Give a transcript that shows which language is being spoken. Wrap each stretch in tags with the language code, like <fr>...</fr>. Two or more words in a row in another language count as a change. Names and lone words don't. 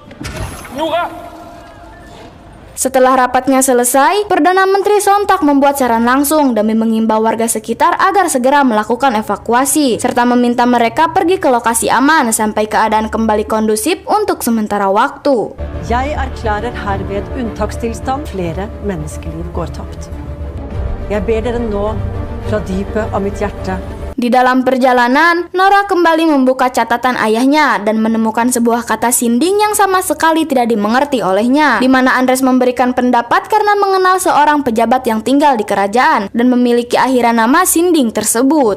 <id>Setelah rapatnya selesai, Perdana Menteri sontak membuat saran langsung demi mengimbau warga sekitar agar segera melakukan evakuasi, serta meminta mereka pergi ke lokasi aman sampai keadaan kembali kondusif untuk sementara waktu.</id> <no>Jeg erklærer herved unntakstilstand. Flere menneskeliv går tapt. Jeg ber dere nå fra dypet av mitt hjerte.</no> <id>Di dalam perjalanan, Nora kembali membuka catatan ayahnya dan menemukan sebuah kata sinding yang sama sekali tidak dimengerti olehnya, di mana Andres memberikan pendapat karena mengenal seorang pejabat yang tinggal di kerajaan dan memiliki akhiran nama sinding tersebut.</id>